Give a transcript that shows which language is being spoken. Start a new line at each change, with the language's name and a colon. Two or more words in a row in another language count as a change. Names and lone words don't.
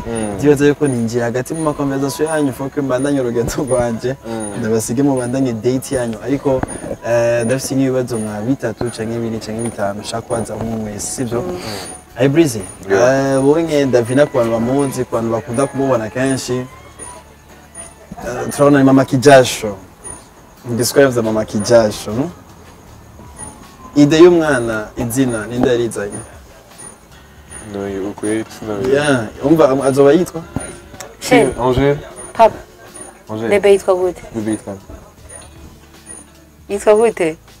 Rundi: ndibaza yuko ninjira hagati mu makonversation yanyu foke mbandanye urugendo rwanje ndabasige mu bandanye date yanyu ariko ndafite ibibazo nka bitatu canke 2 canke 5 shaka kwanza umwe wese sivyo IBreezy wowe Davina ku bantu bamuzi ku bantu bakunda kumubona kenshi turabona mama kijasho describe za mama kijasho ide y'umwana izina ninde yarizanye no ukwe umva azoba yitwa Angel papa bebe yitwa gute bebe yitwa yitwa gute